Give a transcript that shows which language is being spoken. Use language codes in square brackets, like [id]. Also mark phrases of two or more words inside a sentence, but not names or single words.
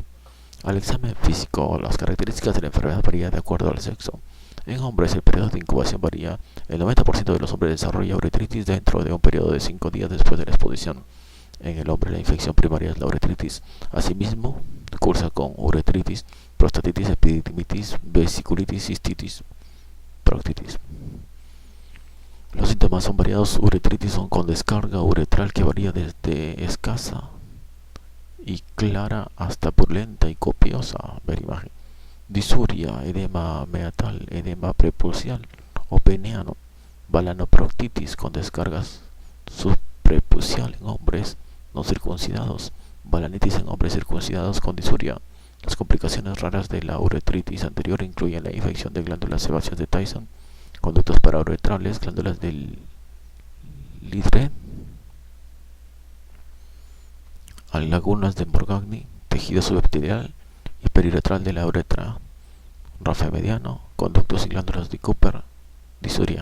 [es] Al examen físico, las características de la enfermedad varían de acuerdo al sexo. En hombres, el periodo de incubación varía. El 90% de los hombres desarrolla uretritis dentro de un periodo de 5 días después de la exposición. En el hombre, la infección primaria es la uretritis. Asimismo, cursa con uretritis, prostatitis, epididimitis, vesiculitis, cistitis, proctitis. Los síntomas son variados. Uretritis son con descarga uretral que varía desde escasa y clara hasta purulenta y copiosa. Ver imagen. Disuria, edema meatal, edema prepulsial o peneano. Balanoproctitis con descargas subprepucial en hombres no circuncidados. Balanitis en hombres circuncidados con disuria. Las complicaciones raras de la uretritis anterior incluyen la infección de glándulas sebáceas de Tyson, conductos parauretrales, glándulas del Lidre, lagunas de Morgagni, tejido subepitelial y periuretral de la uretra, rafe mediano, conductos y glándulas de Cooper, disuria.